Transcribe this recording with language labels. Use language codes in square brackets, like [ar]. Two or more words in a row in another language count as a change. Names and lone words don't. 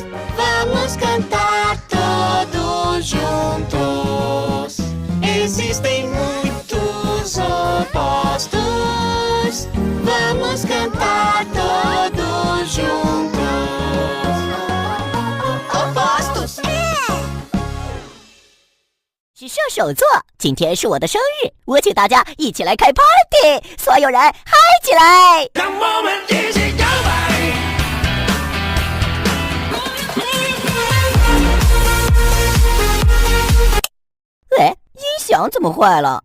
[pt] Vamos cantar todos juntos. Existem muitos opostos. Vamos cantar todos juntos. Opostos! [zh] 是射手座，今天是我的生日，我请大家一起来开 party， 所有人嗨起来！喂，音响怎么坏了？